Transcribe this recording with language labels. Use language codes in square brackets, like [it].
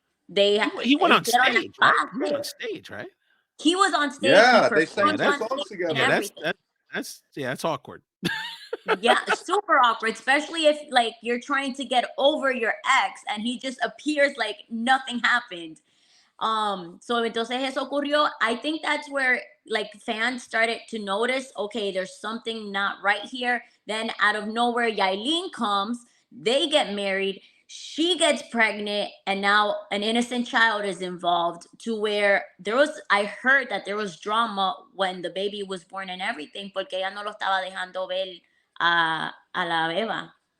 [en] went on stage, right? He went on stage, right? He was on stage. Yeah, they sang songs together. Yeah, that's awkward. Yeah, super awkward, especially if like you're trying to get over your ex and he just appears like nothing happened. So [es] entonces eso ocurrió. [en] I think that's where like fans started to notice, okay, there's something not right here. Then out of nowhere, Yailin comes, they get married, she gets pregnant, and now an innocent child is involved, to where I heard that there was drama when the baby was born and everything, [es] porque ella no lo estaba dejando ver a la beba.